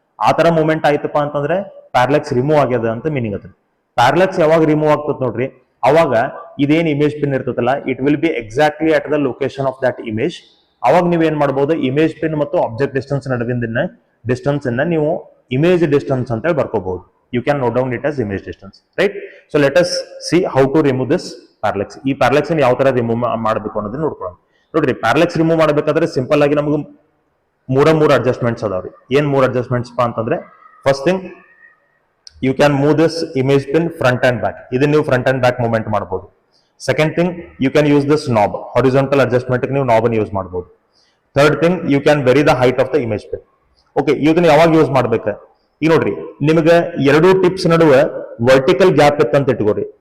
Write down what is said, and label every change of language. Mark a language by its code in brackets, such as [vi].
[kn] ಆ ತರ ಮೂವ್ಮೆಂಟ್ ಆಯ್ತಪ್ಪ ಅಂತಂದ್ರೆ ಪ್ಯಾರಲೆಕ್ಸ್ ರಿಮೂವ್ ಆಗ್ಯದ ಅಂತ ಮೀನಿಂಗ್ ಅದ. ಪ್ಯಾರಲೆಕ್ಸ್ ಯಾವಾಗ ರಿಮೂವ್ ಆಗ್ತದ ನೋಡ್ರಿ, ಅವಾಗ ಇದೇನ್ ಇಮೇಜ್ ಪಿನ್ ಇರ್ತದಲ್ಲ, [en] It will be exactly at the location of that image. [kn] ಅವಾಗ ನೀವ್ ಏನ್ ಮಾಡಬಹುದು, ಇಮೇಜ್ ಪಿನ್ ಮತ್ತು ಆಬ್ಜೆಕ್ಟ್ ಡಿಸ್ಟೆನ್ಸ್ ನಡುವಿನ ಡಿಸ್ಟೆನ್ಸ್ ಅನ್ನ ನೀವು image distance anta barkobodu. [en] You can note down it as image distance, right? So let us see how to remove this parallax. [kn] ಈ parallax ಅನ್ನು ಯಾವ ತರ ರಿಮೂವ್ ಮಾಡಬೇಕು ಅನ್ನೋದನ್ನ ನೋಡ್ಕೊಳ್ಳೋಣ. ನೋಡ್ರಿ parallax ರಿಮೂವ್ ಮಾಡಬೇಕಾದ್ರೆ ಸಿಂಪಲ್ ಆಗಿ ನಮಗೆ ಮೂರು ಅಡ್ಜಸ್ಟ್ಮೆಂಟ್ಸ್ ಅದಾವ್ರಿ. ಏನ್ ಮೂರು ಅಡ್ಜಸ್ಟ್ಮೆಂಟ್ಸ್ ಅಂತಂದ್ರೆ, [en] First thing you can move this image pin front and back. [kn] ಇದನ್ನ ನೀವು ಫ್ರಂಟ್ ಅಂಡ್ ಬ್ಯಾಕ್ ಮೂವ್ಮೆಂಟ್ ಮಾಡಬಹುದು. Second thing, [en] you can use this knob, [kn] horizontal adjustment ನೀವು ನಾಬ್ ಅನ್ನು ಯೂಸ್ ಮಾಡಬಹುದು. [en] Third thing, you can vary the height of the image pin. Okay, [kn] ಇದನ್ನ ಯಾವಾಗ use ಮಾಡ್ಬೇಕು? ಈಗ ನೋಡ್ರಿ, ನಿಮಗೆ ಎರಡು ಟಿಪ್ಸ್ ನಡುವೆ ವರ್ಟಿಕಲ್ ಗ್ಯಾಪ್ ಇತ್ತಂತ ಇಟ್ಕೋರಿ.